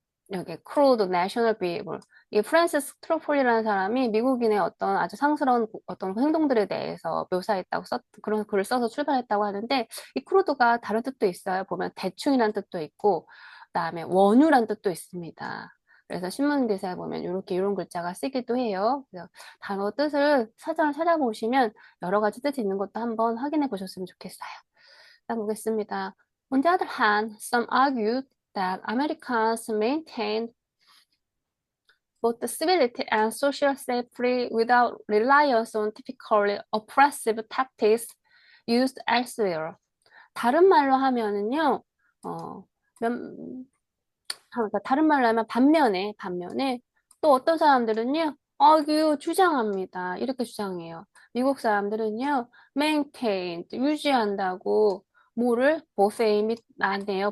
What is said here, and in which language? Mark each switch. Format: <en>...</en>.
<ko>여기 크루드 내셔널 비해블 이 프랜시스 트로폴리라는 사람이 미국인의 어떤 아주 상스러운 어떤 행동들에 대해서 묘사했다고 그런 글을 써서 출발했다고 하는데 이 크루드가 다른 뜻도 있어요. 보면 대충이란 뜻도 있고 그다음에 원유란 뜻도 있습니다. 그래서 신문 기사에 보면 이렇게 이런 글자가 쓰기도 해요. 그래서 단어 뜻을 사전을 찾아보시면 여러 가지 뜻이 있는 것도 한번 확인해 보셨으면 좋겠어요. 일단 보겠습니다.</ko> <en>On the other hand, some argued that Americans maintained both civility and social safety without reliance on typically oppressive tactics used elsewhere.</en> <ko>다른 말로 하면은요, 어, 면, 그러니까 다른 말로 하면 반면에 또 어떤 사람들은요, 주장합니다. 이렇게 주장해요. 미국 사람들은요, maintain, 유지한다고 뭐를 보세임이 나네요.</ko>